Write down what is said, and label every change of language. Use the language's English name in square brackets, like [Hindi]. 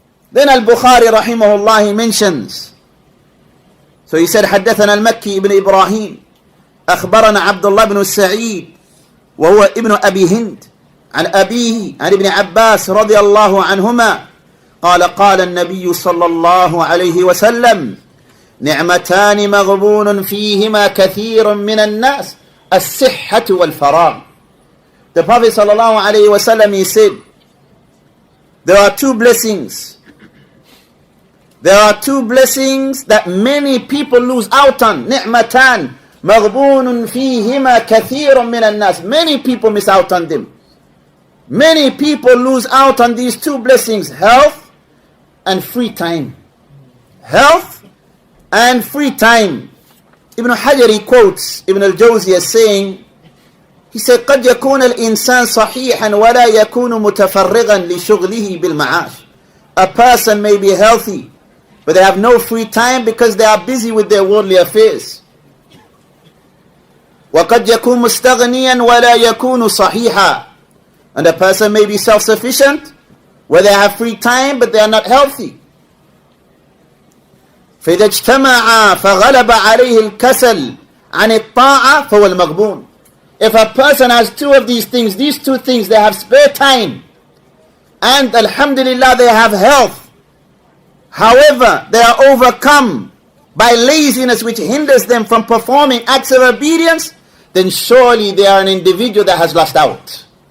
[English] Then Al-Bukhari rahimahullah, he mentions, so he said, [Arabic] حدثنا المكي ابن إبراهيم أخبرنا عبد الله بن سعيد وهو ابن أبي هند عن أبيه عن ابن عباس رضي الله عنهما قال قال النبي صلى الله عليه وسلم نعمتان مغبون فيهما كثير من الناس الصحة والفراغ. [English] The Prophet [Arabic] صلى الله عليه وسلم, [English] he said, there are two blessings. There are two blessings that many people lose out on. [Arabic] نعمتان مغبون فيهما كثير من الناس. [English] Many people miss out on them. Many people lose out on these two blessings, health and free time. Health and free time. Ibn Hajar, he quotes Ibn al-Jawzi as saying, he said, [Arabic] قد يكون الإنسان صحيحا ولا يكون متفرغا لشغله بالمعاش. [English] A person may be healthy, but they have no free time because they are busy with their worldly affairs. [Arabic] وقد يكون مستغنيا ولا يكون صحيحا. [English] And a person may be self-sufficient, where they have free time, but they are not healthy. [Arabic] فإذا اجتمع فغلب عليه الكسل عن الطاعة فهو المغبون. [English] If a person has two of these things, these two things, they have spare time, and alhamdulillah they have health, however they are overcome by laziness which hinders them from performing acts of obedience, then surely they are an individual that has lost out.